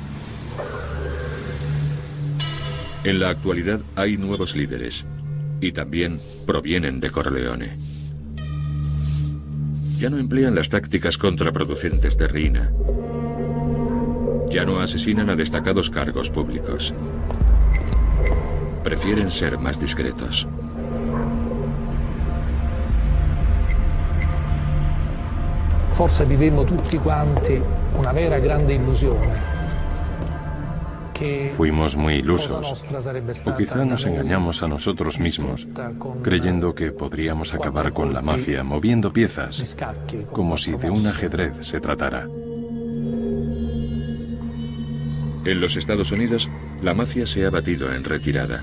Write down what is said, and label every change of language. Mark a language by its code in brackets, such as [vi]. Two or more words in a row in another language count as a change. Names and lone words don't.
[es] En la actualidad hay nuevos líderes y también provienen de Corleone. Ya no emplean las tácticas contraproducentes de Riina. Ya no asesinan a destacados cargos públicos. Prefieren ser más discretos. [it] Forse vivemmo tutti quanti una vera grande illusione. [es] Fuimos muy ilusos, o quizá nos engañamos a nosotros mismos, creyendo que podríamos acabar con la mafia moviendo piezas, como si de un ajedrez se tratara. En los Estados Unidos, la mafia se ha batido en retirada.